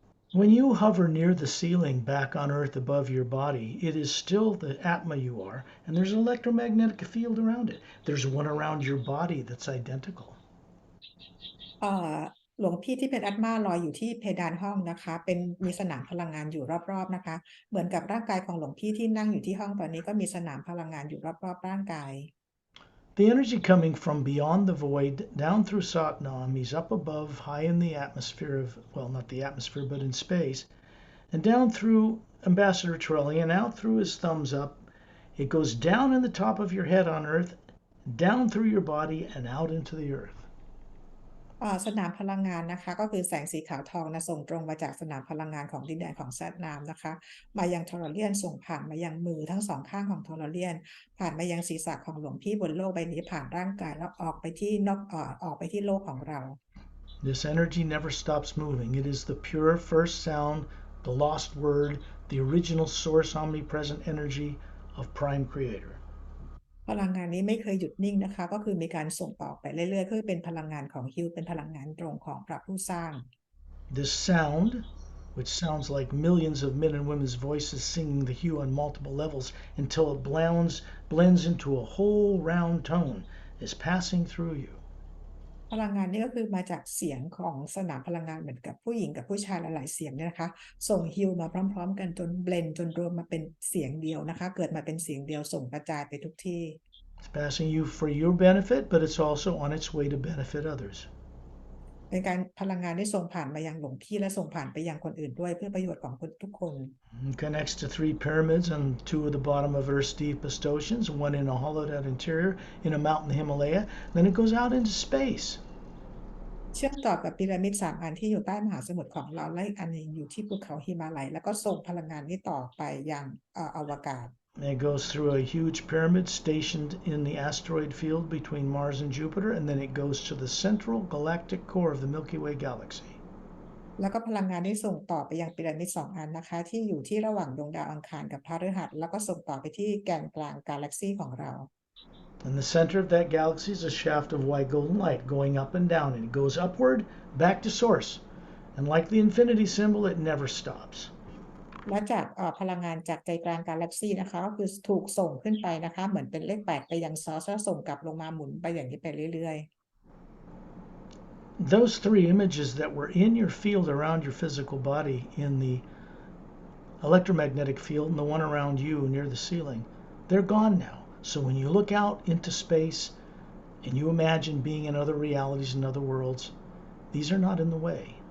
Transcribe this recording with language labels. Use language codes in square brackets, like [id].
[en] When you hover near the ceiling back on earth above your body, it is still the Atma you are, and there's an electromagnetic field around it. There's one around your body that's identical. [th] เอ่อหลวงพี่ที่เป็นอัตมาลอยอยู่ที่เพดานห้องนะคะมีสนามพลังงานอยู่รอบๆนะคะเหมือนกับร่างกายของหลวงพี่ที่นั่งอยู่ที่ห้องตอนนี้ก็มีสนามพลังงานอยู่รอบๆร่างกาย [en] The energy coming from beyond the void down through Satnam is up above, high in the atmosphere of, well, not the atmosphere, but in space, and down through Ambassador Trelli and out through his thumbs up. It goes down in the top of your head on earth, down through your body, and out into the earth. [th] สนามพลังงานนะคะก็คือแสงสีขาวทองนะส่งตรงมาจากสนามพลังงานของดินแดนของแซดนามนะคะมายังทอร์เรียนส่งผ่านมายังมือทั้งสองข้างของทอร์เรียนผ่านมายังศีรษะของหลวงพี่บนโลกใบนี้ผ่านร่างกายแล้วออกไปที่โลกของเรา [en] This energy never stops moving. It is the pure first sound, the lost word, the original source omnipresent energy of Prime Creator. [th] พลังงานนี้ไม่เคยหยุดนิ่งนะคะก็คือมีการส่งต่อไปเรื่อยๆคือเป็นพลังงานของฮิวเป็นพลังงานตรงของพระผู้สร้าง [en] This sound, which sounds like millions of men and women's voices singing the hue on multiple levels until it blends into a whole round tone, is passing through you. [th] พลังงานนี้ก็คือมาจากเสียงของสนามพลังงานเหมือนกับผู้หญิงกับผู้ชายหลายๆเสียงเนี่ยนะคะส่งฮิวมาพร้อมๆกันจนเบลนจนรวมมาเป็นเสียงเดียวนะคะเกิดมาเป็นเสียงเดียวส่งกระจายไปทุกที่ [en] It's passing you for your benefit, but it's also on its way to benefit others. [th] เป็นการพลังงานที่ส่งผ่านมายังหลวงพี่และส่งผ่านไปยังคนอื่นด้วยเพื่อประโยชน์ของทุกคน [en] It connects to 3 pyramids on 2 of the bottom of Earth's deepest oceans, one in a hollowed-out interior in a mountain Himalaya. Then it goes out into space. [th] เชื่อมต่อกับพีระมิด3 อันที่อยู่ใต้มหาสมุทรของเราและอีกอันหนึงอยู่ที่ภูเขาหิมาลัยแล้วก็ส่งพลังงานนี้ต่อไปยังอวกาศ [en] It goes through a huge pyramid stationed in the asteroid field between Mars and Jupiter, and then it goes to the central galactic core of the Milky Way galaxy. [th] แล้วก็พลังงานที่ส่งต่อไปยังพีระมิด2 อันนะคะที่อยู่ที่ระหว่างดวงดาวอังคารกับพฤหัสแล้วก็ส่งต่อไปที่แกนกลางกาแล็กซีของเรา [en] In the center of that galaxy is a shaft of white golden light going up and down, and it goes upward back to source. And like the infinity symbol, it never stops. [th] และจากพลังงานจากใจกลางกาแล็กซีนะคะก็คือถูกส่งขึ้นไปนะคะเหมือนเป็นเลข8ไปยังซอสแล้วส่งกลับลงมาหมุนไปอย่างนี้ไปเรื่อยๆ [en] Those 3 images that were in your field around your physical body in the electromagnetic field and the one around you near the ceiling, they're gone now. So when you look out into space and you imagine being in other realities and other worlds, these are not in the way.